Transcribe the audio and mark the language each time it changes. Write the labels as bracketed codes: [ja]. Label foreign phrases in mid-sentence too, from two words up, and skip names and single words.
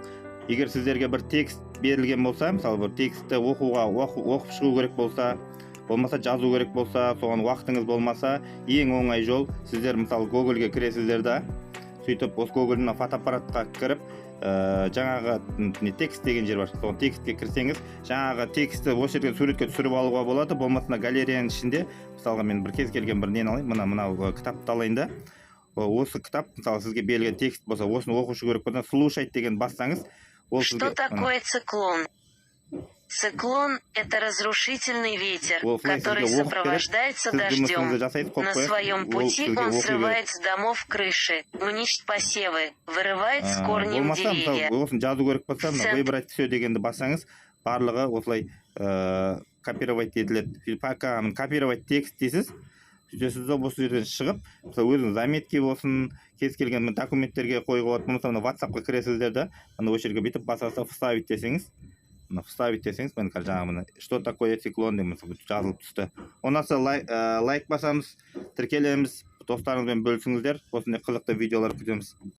[kk] Егер сіздерге бір текст берілген болса, мысалы бір текстті оқып шығу керек болса, болмаса жазу керек болса, соған уақытыңыз болмаса, ең оңай жол сіздер мысалы Google-ге кіресіздер да, сөйтіп осы Google-ның фотоаппаратқа кіріп, жаңағы текст деген жер бар. Сол текстке кірсеңіз, жаңағы текстті осы жерден суретке түсіріп алуға болады. Болмасына галереяның ішінде, мысалға мен бір кез келген бір нені алайын, мынау кітапты алайын да. Осы кітап, мысалы сізге берілген текст болса, осыны оқушы керек болса, слушать деген бассаңыз, ол сізге. [ru] Что такое циклон? Циклон – это разрушительный ветер, который сопровождается дождем. На своем пути он срывает с домов крыши, уничтожает посевы, вырывает с корнем деревья. [kk] Осын жазу керек болса, [ru] выбрать все [kk] дегенді бассаңыз, барлығы осылай копировать етіледі. [ru] Пока копировать текст [kk] дейсіз, сөйтесіз осы жерден шығып, өзіңіз заметке болсын, кез келген документтерге қойға болады. Мысалы WhatsApp-қа кіресіздер да, осы жерге бүйтіп басаса вставить десеңіз, вставить десеңіз, мен жаңағы [ru] что такое циклон [kk] деп жазылып түсті. Онан соң лайк басамыз, тіркелеміз, достарыңызбен бөлісіңіздер. Осындай қызықты видеолар күтеміз.